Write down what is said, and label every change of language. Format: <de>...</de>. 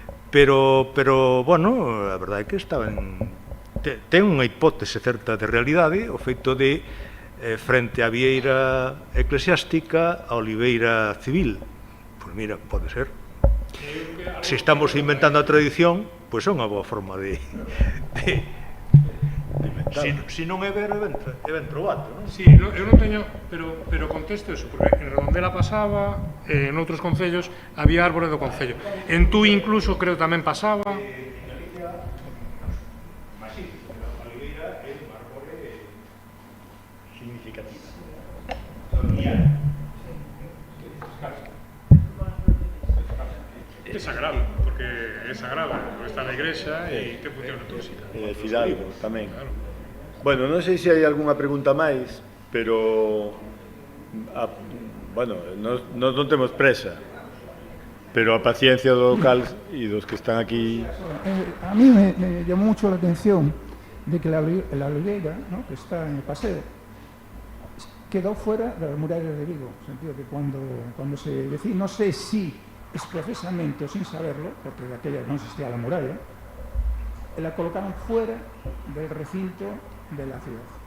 <gl>Pero, bueno, a verdade é que estaban... ten unha hipótese certa de realidade o feito de frente á vieira eclesiástica a oliveira civil. Pois mira, pode ser. Se estamos inventando a tradición, pois é unha boa forma de inventar. Se non é ver, é</gl> <it>ben trovato,</it> <gl>non? Sí, eu non teño, pero contesto eso, porque en Redondela pasaba, en outros concellos había árbore do concello. En Tui incluso creo tamén pasaba. É sagrado, porque é sagrado, está na igrexa e ten función litúrxica. E Fidalgo tamén. Bueno, non sei se hai algunha pregunta máis, pero bueno, non temos presa, pero a paciencia do local e dos que están aquí.</gl> <es>A mí me llamó mucho la atención de que la oliveira, ¿no?, que está en el paseo, quedó fuera de las murallas de Vigo, en el sentido que cuando se decía, no sé si expresamente o sin saberlo, porque de aquella no existía la muralla, la colocaron fuera del recinto de la ciudad.</es>